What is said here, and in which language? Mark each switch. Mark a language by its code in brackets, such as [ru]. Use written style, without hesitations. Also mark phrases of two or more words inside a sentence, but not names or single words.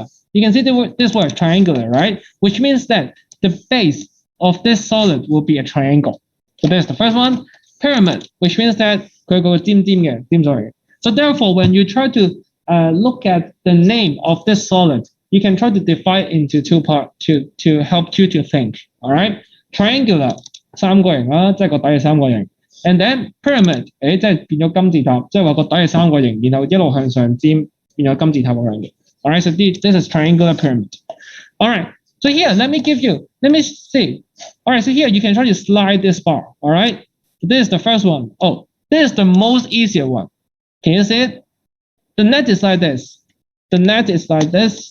[en] You can see this word triangular, right? Which means that the base of this solid will be a triangle. So there's the first one, pyramid, which means that so therefore, when you try to look at the name of this solid, you can try to divide into two parts to help you to think. All right, triangular [yue] 三個形啦，即係個底係三個形。 [en] And then pyramid， [yue] 誒即係變咗金字塔，即係話個底係三個形，然後一路向上尖變咗金字塔咁樣嘅。 [en] All right, so this is triangular pyramid. All right, so here let me see. All right, so here you can try to slide this bar. All right, so this is the first one. Oh, this is the most easier one. Can you see it? The net is like this. The net is like this.